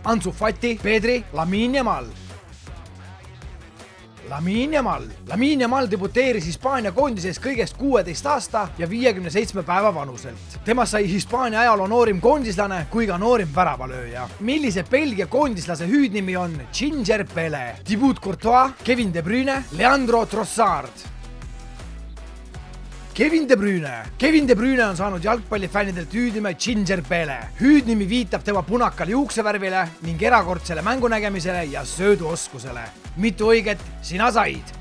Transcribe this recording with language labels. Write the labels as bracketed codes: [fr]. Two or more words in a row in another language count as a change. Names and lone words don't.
[et] Ansu Fati, Pedri, Lamine Yamal. Lamine Yamal debuteeris Hispaania koondises kõigest 16 aasta ja 57 päeva vanuselt. Temast sai Hispaania ajaloo noorim koondislane kui ka noorim väravalööja. Millise Belgia koondislase hüüdnimi on Ginger Pele? Thibaut Courtois, Kevin De Bruyne, Leandro Trossard. Kevin De Bruyne on saanud jalgpallifännidelt hüüdnime Ginger Pele. Hüüdnimi viitab tema punakale juuksevärvile ning erakordsele mängunägemisele ja sööduoskusele. Mitu õiget sina said?